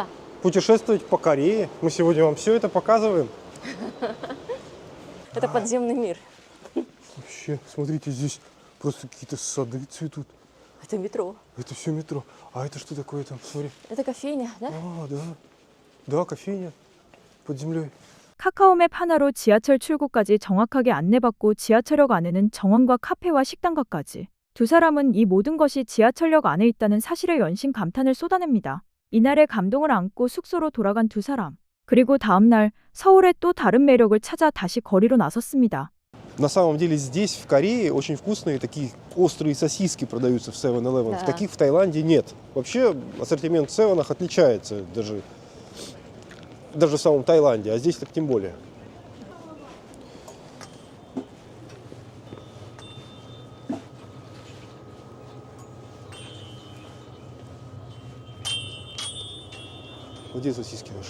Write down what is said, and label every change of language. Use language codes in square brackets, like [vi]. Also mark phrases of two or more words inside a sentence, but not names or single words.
[ru] путешествовать по Корее. Мы сегодня вам все это показываем. Это подземный мир. Вообще, смотрите, здесь просто какие-то сады цветут. Это метро. Это все метро. А это что такое там? Смотри. Это кофейня, да? А, да. Да, кофейня под землей. [ko] 카카오맵 하나로 지하철 출구까지 정확하게 안내받고 지하철역 안에는 정원과 카페와 식당가까지. 두 사람은 이 모든 것이 지하철역 안에 있다는 사실에 연신 감탄을 쏟아냅니다. 이날의 감동을 안고 숙소로 돌아간 두 사람. 그리고 다음 날 서울의 또 다른 매력을 찾아 다시 거리로 나섰습니다. [ru] На самом деле здесь, в Корее, очень вкусные такие острые сосиски продаются в 7-Eleven. Да. Таких в Таиланде нет. Вообще ассортимент в 7 отличается даже в самом Таиланде, а здесь так тем более. Вот здесь сосиски наши.